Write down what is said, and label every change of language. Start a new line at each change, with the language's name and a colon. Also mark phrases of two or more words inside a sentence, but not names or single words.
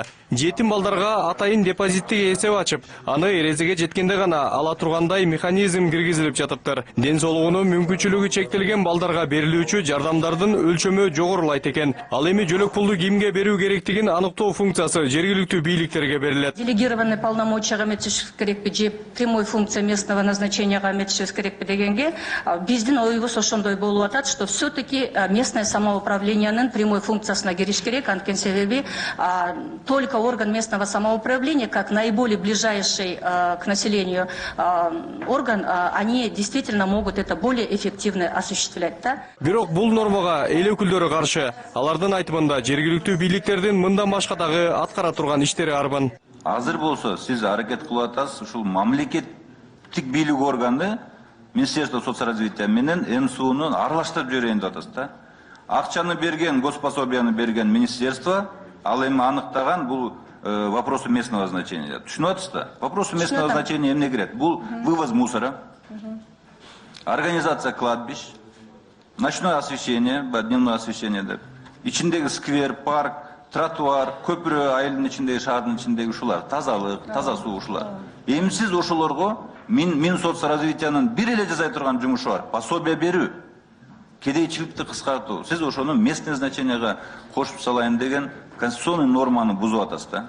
Kyrgyz: Жетим балдарга атайын депозиттик эсеп ачып, аны эрезеге жеткенде гана ала тургандай механизм киргизилип жатыптыр. Ден соолугуна мүмкүнчүлүгү чектелген балдарга берилүүчү жардамдардын өлчөмү жогорулайт экен. Ал эми жөлөк пулду кимге берүү керектигин аныктоо функциясы жергиликтүү бийликтерге берилет.
Russian: Делегированный полномочия
Kyrgyz: метишев керекпи же
Russian: прямой функция местного назначения
Kyrgyz: метишев керекпи дегенге биздин оюбуз ошондой болуп атат,
Russian: что все-таки местное самоуправлениянын прямой функциясына
Kyrgyz: кириш керек. Анткени себеби
Russian: только орган местного самоуправления, как наиболее ближайший к населению орган, они действительно могут это более эффективно осуществлять. Да?
Kyrgyz: Бирок бул нормага эл өкүлдөрү каршы. Алардын айтымында жергиликтүү бийликтердин мындан башка дагы аткара турган иштери арбын. Азыр болсо сиз аракет кылып атасыз, ушул мамлекеттик бийлик органды
Russian: Министерство соцразвития
Kyrgyz: менен МСУнун аралаштырып жиберейин деп атасыз да. Акчаны берген, госпособияны берген министерство ал эми аныктаган бул
Russian: вопросы местного значения.
Kyrgyz: Түшүнүп атасыз да?
Russian: Вопросы местного значения
Kyrgyz: эмне кирет?
Russian: Бул вывоз мусора, организация кладбищ, ночное освещение, дневное освещение деп.
Kyrgyz: Ичиндеги сквер, парк, тротуар, көпүрө, айылдын ичиндеги, шаардын ичиндеги ушулар, тазалык, таза суу ушулар. Эми сиз ошолорго Минсоцразвитиянын бир эле жасай турган жумушу бар. Пособие берүү, кедейчиликти кыскартуу. Сиз ошону
Russian: местное значенияга
Kyrgyz: кошуп салайын деген конституционный норманы бузуп атасыз да.